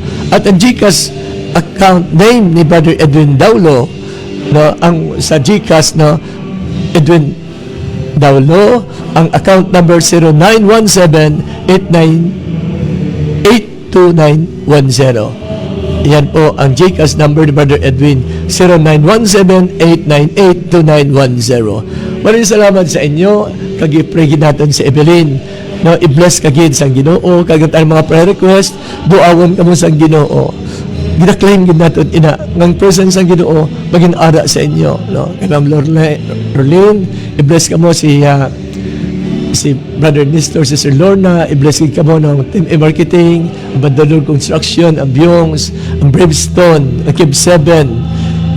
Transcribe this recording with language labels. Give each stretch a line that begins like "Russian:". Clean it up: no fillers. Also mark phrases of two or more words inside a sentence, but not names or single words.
Filipino: At ang GCash account name ni Brother Edwin Daulo, no, ang sa GCash, no, Edwin Daulo, ang account number 0917-8982910. Yan po ang GCash number ni Brother Edwin, 0917-8982910. Maraming salamat sa inyo.
Hiligaynon: Kag-i-pray natin si Evelyn. No, i-bless kagid sang Ginoo. Kag ang mga prayer request, duawon kamo sang Ginoo. Gina-claim gid naton ina ngang presence sang Ginoo maging ara sa inyo, no. Kanang Lorraine, i-bless kamo si Brother Nestor, Sister Lorna, i-bless kamo ng Team E-Marketing, ang Bandalor Construction, ang Byongs, ang Bravestone, ang Kib 7.